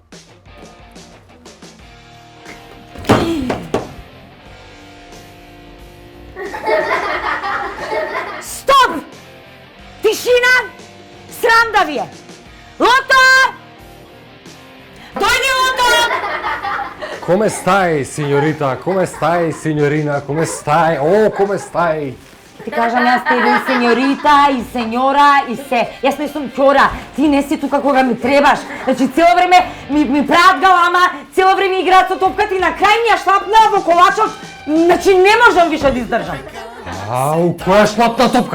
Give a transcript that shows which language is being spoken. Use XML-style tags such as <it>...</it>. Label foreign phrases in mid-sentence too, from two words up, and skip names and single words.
<mk>Стоп! Тишина! Срам да ви е! Лото! Дојди, Лото!</mk> <it>Come stai, signorita? Come stai, signorina? Come stai? Oh, come stai?</it> <mk>Ти кажам, јас те и сеньорита, и сеньора, и се. Јас не сум ќора, ти не си тука кога ми требаш. Значи, цело време ми прават галама, цело време играат со топката и на крај ми ја шлапнаа во колачот. Значи, не можам више да издржам. Ау, која шлапна топка?</mk>